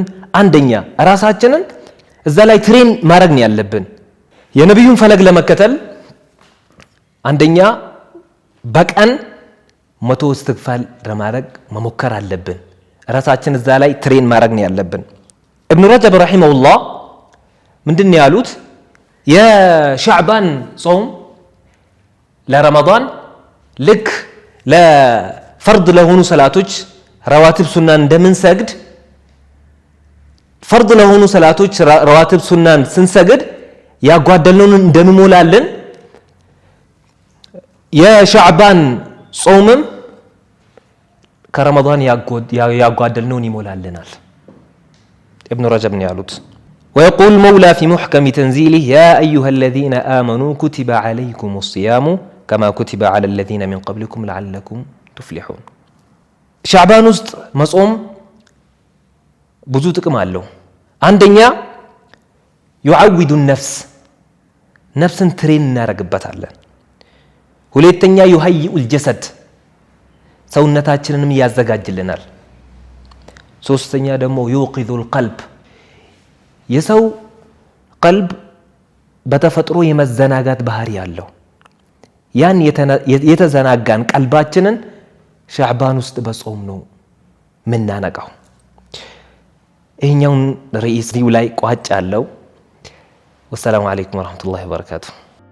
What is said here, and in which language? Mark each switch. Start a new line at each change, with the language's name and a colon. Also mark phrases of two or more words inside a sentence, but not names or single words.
Amharic: አንደኛ ራሳችንን እዛ ላይ ትሬን ማድረግ ነው ያለብን የነብዩን ፈለግ ለመከተል አንደኛ በቀን 100 استغفار ለማድረግ መሞከር አለብን ራሳችን እዛ ላይ ትሬን ማድረግ ነው ያለብን
Arabic: ابن رجب رحمه الله
Amharic: ምንድን ያሉት የሻዕባን ጾም ለረመዳን ልክ ለፈርድ ለሆኑ ሰላቶች ረዋቲብ ሱናን እንደምንሰግድ ፈርድ ለሆኑ ሰላቶች ረዋቲብ ሱናን ስንሰግድ ያጓደልነውን እንደምሞላልን የሻዕባን ጾምም ከረመዳን ያጓደልነውን ይሞላልናል ابن رجب ነው ያሉት
Arabic: ويقول المولى في محكم تنزيله يا أيها الذين آمنوا كتب عليكم الصيام كما كتب على الذين من قبلكم لعلكم تفلحون شعبان
Amharic: ውስጥ መጾም ብዙ ጥቅም አለው አንደኛ
Arabic: يعود النفس
Amharic: ነፍስን ትሬን እናረግበታለን ሁለተኛ
Arabic: يهيئ الجسد
Amharic: ሰውነታችንንም ያዘጋጅልናል ሶስተኛ ደግሞ
Arabic: يوقظ القلب
Amharic: የሰው ቀልብ በተፈጥሮ የመዘናጋት ባህሪ ያለው ያን የተዘናጋን ቀልባችንን ሻዕባን ውስጥ በጾም ነው ምናነቃው ይሄኛውን ርዕስ ላይ ቋጭ አለው
Arabic: والسلام عليكم ورحمة الله وبركاته